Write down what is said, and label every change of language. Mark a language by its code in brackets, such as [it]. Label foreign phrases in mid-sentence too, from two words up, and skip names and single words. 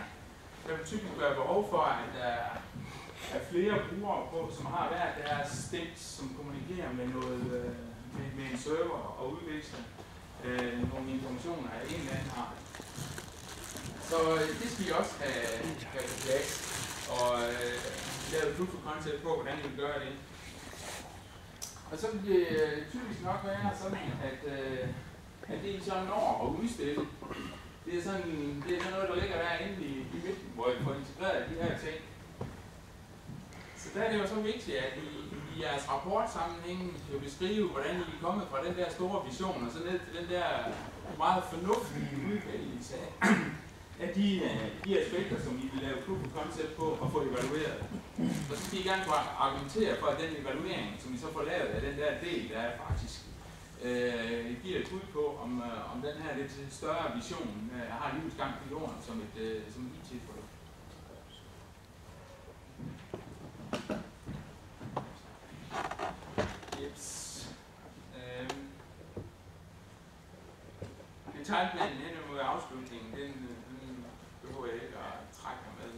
[da] Der vil typisk være behov for, at der er flere brugere på, som har hver deres dæks, som kommunikerer med med en server og udveksler nogle informationer af en eller anden art. Så det skal vi også have på plads og lave et [en] proof of concept [da] på, hvordan vi gør det. Og så vil det typisk nok være sådan, at det I så når at udstille, det er sådan noget, der ligger derinde i midten, hvor I får integreret de her ting. Så der er det jo så vigtigt, at I jeres rapportsammenhæng jo beskrive, hvordan I er kommet fra den der store vision, og så ned til den der meget fornuftige udvælgelse af de aspekter, som I vil lave [en] proof of concept [da] på og få evalueret. Og så skal I gerne argumentere for, at den evaluering, som I så får lavet af den der del, der er faktisk giver et bud på, om den her lidt større vision har livets gang på jorden som et IT-produkt. Detailplanen hen mod afslutningen, den behøver jeg ikke at trække mig med.